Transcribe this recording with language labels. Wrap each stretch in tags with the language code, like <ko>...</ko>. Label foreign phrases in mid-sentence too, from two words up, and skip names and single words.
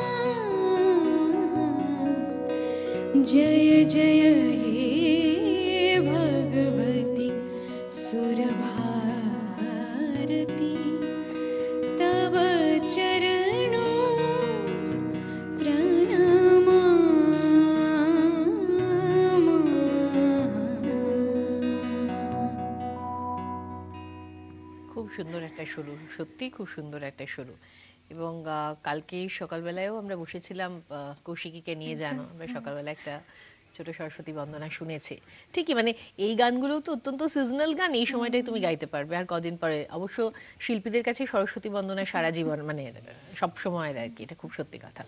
<sa>जय जय हे भगवती सुरभारती, तव चरणों प्रणमामि।</sa> <bn>খুব সুন্দর একটা শুরু, সত্যি খুব সুন্দর একটা শুরু। এবং কালকে সকালবেলায়ও আমরা বসেছিলাম কৌশিকীকে নিয়ে, জানো আমরা সকালবেলা একটা ছোট সরস্বতী বন্দনা শুনেছি। ঠিকই, মানে এই গানগুলো তো অত্যন্ত সিজনাল গান, এই সময়টাই তুমি গাইতে পারবে। আর কদিন পরে অবশ্য শিল্পীদের কাছে সরস্বতী বন্দনা সারা জীবন, মানে সব সময়ের আর কি, এটা খুব সত্যি কথা।</bn>